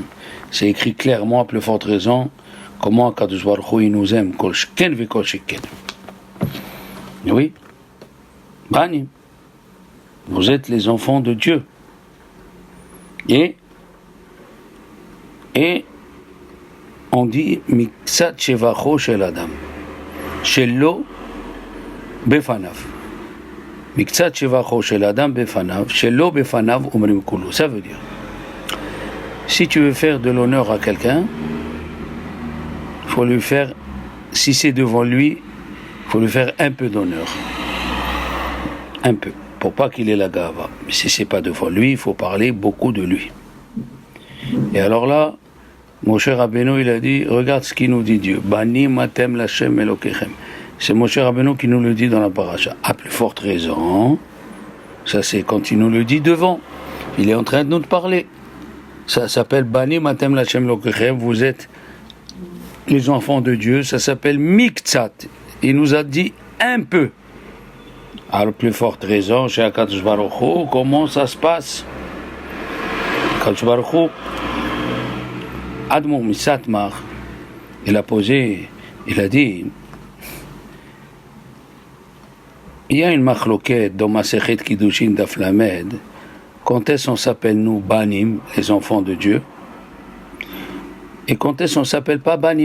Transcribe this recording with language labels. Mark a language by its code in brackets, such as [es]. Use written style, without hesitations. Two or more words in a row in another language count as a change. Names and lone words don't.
[fr] C'est écrit clairement, à plus forte raison, comment Kadosh Baruch Hu, il nous aime, [he] כל שכן וכל שכן. [fr] Oui, Banim, vous êtes les enfants de Dieu. Et on dit [he] מקצת שבחו של אדם, שלא בפניו. מקצת שבחו של אדם בפניו, שלא בפניו אומרים כולו. [fr] Ça veut dire, si tu veux faire de l'honneur à quelqu'un, il faut lui faire, si c'est devant lui, il faut lui faire un peu d'honneur. Un peu. Pour pas qu'il ait la gava. Mais si c'est pas devant lui, il faut parler beaucoup de lui. Et alors là, Moshe Rabbeinu, il a dit, regarde ce qu'il nous dit Dieu. [he] בנים אתם לה׳ אלהיכם. [fr] C'est Moshe Rabbeinu qui nous le dit dans la paracha. À plus forte raison, ça c'est quand il nous le dit devant. Il est en train de nous parler. Ça s'appelle [he] בנים אתם לה׳ אלהיכם. [fr] Vous êtes les enfants de Dieu. Ça s'appelle Miktsat. Il nous a dit un peu. À la plus forte raison, chez Akadosh Baruch Hu, comment ça se passe? Akadosh Baruch Hu, Admon Misatmar, il a posé, il a dit, il y a une machloket dans Masechet Kiddushin Daf Lamed, quand est-ce qu'on s'appelle nous Banim, les enfants de Dieu, et quand est-ce qu'on s'appelle pas Banim?